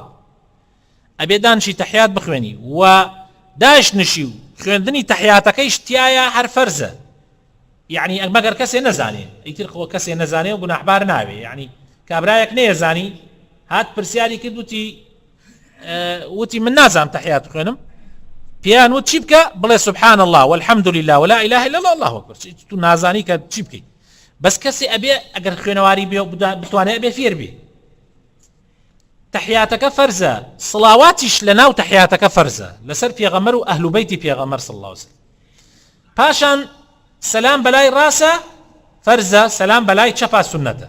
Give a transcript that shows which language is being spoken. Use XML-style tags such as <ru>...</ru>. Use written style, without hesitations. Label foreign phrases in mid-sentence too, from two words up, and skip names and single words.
<ckb>ئەبێ دانشی تەحیات بخوێنی و داشنشی و خوێندنی تەحیاتەکەی شتیایە هەر فەرزە. یعنی مەگەر کەسێ نەزانێ، ئیتر خۆ کەسێ نەزانێ و گوناحبار ناوێ. یعنی کابرایەک نەیەزانی هات پرسیاری کرد وتی من نازانم تەحیات بخوێنم، پیان وت چی بکە؟</ckb> <ar>بڵێ سبحان الله والحمد لله ولا اله الا الله الله اكبر.</ar> <ckb>تو نازانی کە چی بکەیت. بەس کەسێ ئەبێ ئەگەر خوێنەواری بێ بتوانێت ئەبێ فێر بێ. تەحیاتەکە فەرزە، سڵاواتیش لەناو تەحیاتەکە فەرزە لەسەر پێغەمبەر و ئەهل بەیتی پێغەمبەر</ckb> <ar>صلی الله عليه وسلم.</ar> <ckb>پاشان سەلام بەلای ڕاستە فەرزە، سەلام بەلای چەپا سونەتە.</ckb>